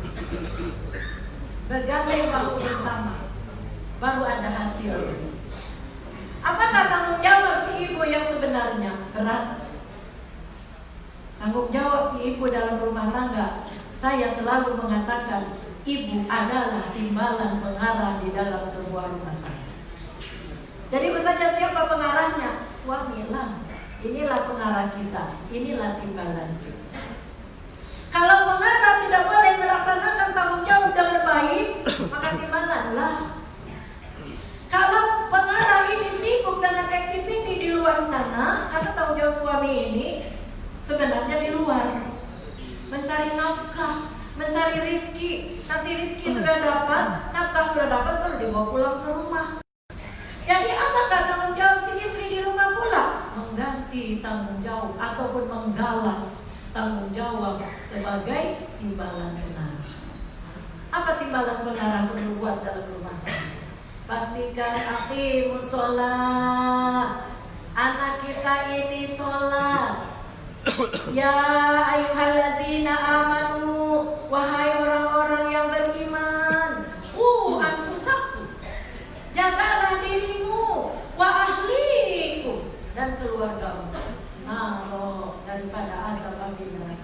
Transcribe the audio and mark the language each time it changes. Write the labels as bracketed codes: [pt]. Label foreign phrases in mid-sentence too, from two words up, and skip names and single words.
[ms] Bergandeng bahu bersama, baru ada hasil. Apakah tanggung jawab si ibu yang sebenarnya? Berat. Tanggung jawab si ibu dalam rumah tangga, saya selalu mengatakan ibu adalah timbalan pengarah di dalam sebuah rumah tangga. Jadi saja siapa pengarahnya? Suami lah. Inilah pengarah kita, inilah timbalan kita. Kalau pengarah tidak boleh melaksanakan tanggung jawab dengan baik, maka timbalan lah. Kalau pengarah ini sibuk dengan aktiviti di luar sana, karena tanggung jawab suami ini sebenarnya di luar, mencari nafkah, mencari rizki. Nanti rizki sudah dapat, nafkah sudah dapat, baru dibawa pulang ke rumah. Jadi apakah tanggung jawab si istri di rumah pula? Mengganti tanggung jawab ataupun menggalas tanggung jawab sebagai timbalan pengarah. Apa timbalan pengarah perlu buat dalam rumah tangga? Pastikan [ar] أقيموا الصلاة. [ms] Anak kita ini sholat. [ar] يا أيها الذين آمنوا, [ms] wahai orang-orang yang beriman, [ar] قوا أنفسكم, [ms] jagalah dirimu, [ar] وأهليكم, [ms] dan keluargamu, naro, daripada azab api neraka.